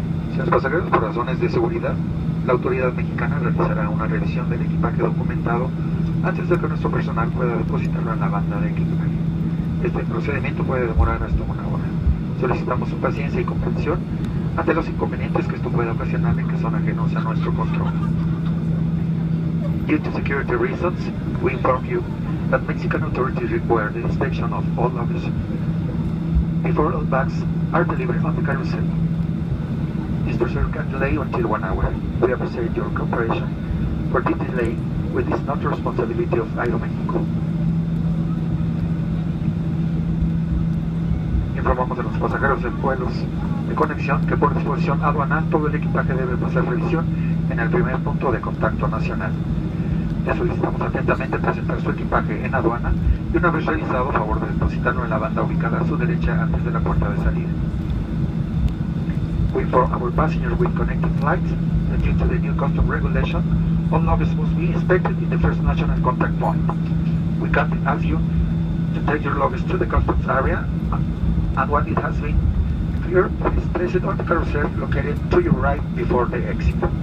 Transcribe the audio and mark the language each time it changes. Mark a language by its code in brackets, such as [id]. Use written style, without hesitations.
[es] Señores pasajeros, por razones de seguridad, la autoridad mexicana realizará una revisión del equipaje documentado antes de que nuestro personal pueda depositarlo en la banda de equipaje. Este procedimiento puede demorar hasta 1 hora. Solicitamos su paciencia y comprensión ante los inconvenientes que esto puede ocasionar en que son ajenos a nuestro control. [en] Due to security reasons, we inform you that Mexican authorities require the inspection of all luggage before all bags are delivered on the carousel. This procedure can delay until 1 hour. We appreciate your cooperation. For this delay, which is not the responsibility of Aeroméxico. [es] Informamos a los pasajeros de vuelos de conexión que por disposición aduanal todo el equipaje debe pasar revisión en el primer punto de contacto nacional. Le solicitamos atentamente presentar su equipaje en aduana y una vez revisado, favor de depositarlo en la banda ubicada a su derecha antes de la puerta de salida. [en] We inform our passengers with connecting flights that due to the new custom regulation, all luggage must be inspected in the first national contact point. We kindly ask you to take your luggage to the customs area, and when it has been cleared, please place it on the carousel located to your right before the exit.